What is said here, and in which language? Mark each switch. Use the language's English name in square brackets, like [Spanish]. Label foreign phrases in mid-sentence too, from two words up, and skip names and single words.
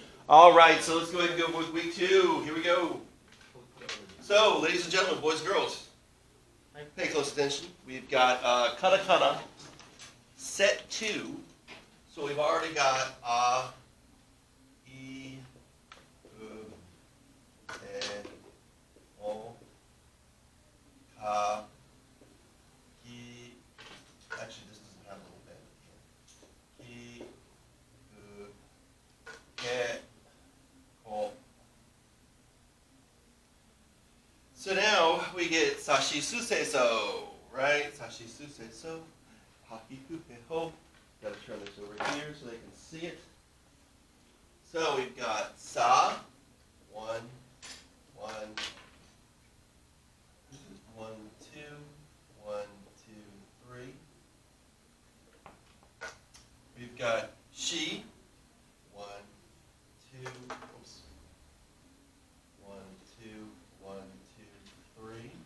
[English] All right, so let's go ahead and go with week 2. Here we go. So, ladies and gentlemen, boys and girls, pay close attention. We've got Katakana, set 2. So we've already got [Japanese] e, u, e, o, ka, ki. [English] Actually, this doesn't have a little bend here. [Japanese] Ki, u, ke, ko. [English] So now we get [Japanese] sashi suseiso, [English] right? [Japanese] Sashi suseiso, haki huke ho. [English] Got to turn this over here so they can see it. So we've got sa, 1, 1, 1, 2, 1, 2, 3. We've got she, 1, 2, oops, 1, 2, 1, 2, 3.